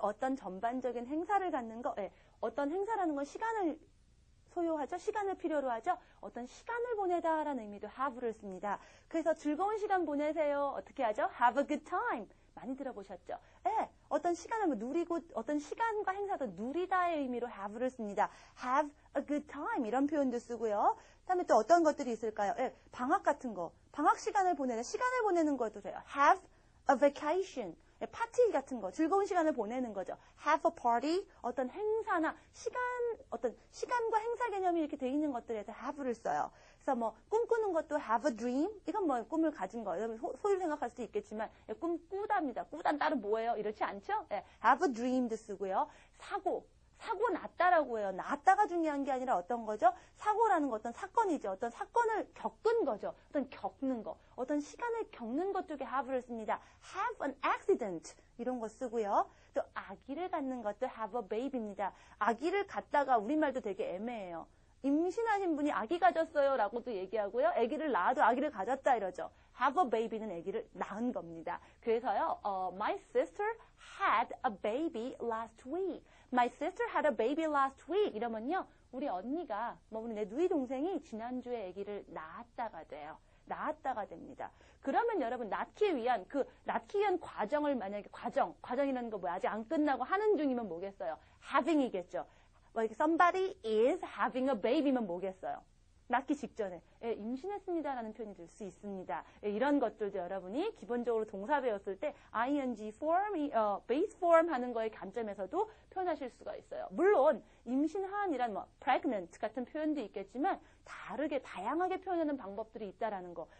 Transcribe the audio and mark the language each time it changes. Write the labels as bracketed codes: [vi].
[ko] 어떤 전반적인 행사를 갖는 거, 어떤 행사라는 건 시간을 소요하죠. 시간을 필요로 하죠. 어떤 시간을 보내다라는 의미도 have를 씁니다. 그래서 즐거운 시간 보내세요. 어떻게 하죠? [en] Have a good time. [ko] 많이 들어보셨죠? 어떤 시간을 누리고 어떤 시간과 행사도 누리다의 의미로 have를 씁니다. [en] Have a good time [ko] 이런 표현도 쓰고요. 그다음에 또 어떤 것들이 있을까요? 방학 같은 거. 방학 시간을 보내는 것도 돼요. [en] Have a vacation. [ko] 파티 같은 거, 즐거운 시간을 보내는 거죠. [en] Have a party, [ko] 어떤 행사나 어떤 시간과 행사 개념이 이렇게 돼 있는 것들에서 have를 써요. 그래서 뭐 꿈꾸는 것도 [en] have a dream, [ko] 이건 뭐 꿈을 가진 거, 여러분 소유 생각할 수도 있겠지만 꿈 꾸답니다. 꾸단 따로 뭐예요? 이렇지 않죠? [en] have a dream [ko] 도 쓰고요. 사고 났다라고 해요. 났다가 중요한 게 아니라 어떤 거죠? 사고라는 거 어떤 사건이죠. 어떤 사건을 겪은 거죠. 어떤 겪는 거. 어떤 시간을 겪는 것 쪽에 have를 씁니다. [en] have an accident [ko] 이런 거 쓰고요. 또 아기를 갖는 것도 [en] have a baby [ko] 입니다. 아기를 갖다가 우리말도 되게 애매해요. 임신하신 분이 아기 가졌어요 라고도 얘기하고요. 아기를 낳아도 아기를 가졌다 이러죠. [en] have a baby [ko] 는 아기를 낳은 겁니다. 그래서요. [en] My sister had a baby last week. My sister had a baby last week. [ko] 이러면요. 우리 언니가 우리 내 누이 동생이 지난주에 아기를 낳았다가 돼요. 낳았다가 됩니다. 그러면 여러분 낳기 위한 과정을 만약에 과정이라는 거 아직 안 끝나고 하는 중이면 뭐겠어요? having이겠죠. [en] somebody is having a baby [ko] 면 뭐겠어요? 낳기 직전에 임신했습니다라는 표현이 될 수 있습니다. 이런 것들도 여러분이 기본적으로 동사 배웠을 때 ing form, base form 하는 거의 관점에서도 표현하실 수가 있어요. 물론 임신한이란 pregnant 같은 표현도 있겠지만 다양하게 표현하는 방법들이 있다라는 거.